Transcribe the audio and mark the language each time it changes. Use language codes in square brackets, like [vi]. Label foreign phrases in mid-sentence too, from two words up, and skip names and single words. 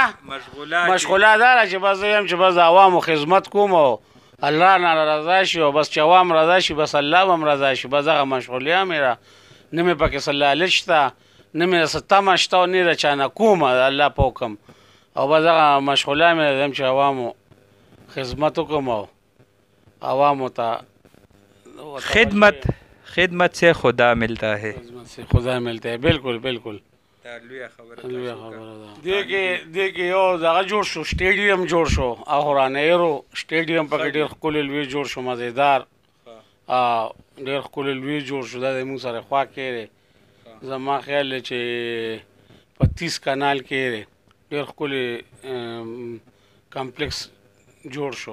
[ps] دا ده چې بس زه یم چې بس د عوامو خدمت کوم او الله نه رضا شي او بس چې عوام رضا شي بس الله هم رضا شي بس هغه مشغولیا مې را نه مې پکې څه لالچ شته نه مې څه تمه شته او نه د چا نه کومه د الله په حکم او بس هغه مشغولیا مې یم چې عوامو خدمت وکړم او عوامو ته [ur] خدمت سے خدا ملتا ہے. خدمت سے خدا ملتا ہے بالکل بالکل. [ps] لویه خبره ده دې کې یو دغه جوړ شو سټیډیم جوړ شو اهورانیرو سټیډیم پکې ډېر ښکلی لوی جوړ شو مزېدار ډېر ښکلی لوی جوړ شو دا د موږ سره خوا کې دی زما خیال دی چې په 30 کنال کې دی ډېر ښکلی کمپلیکس جوړ شو.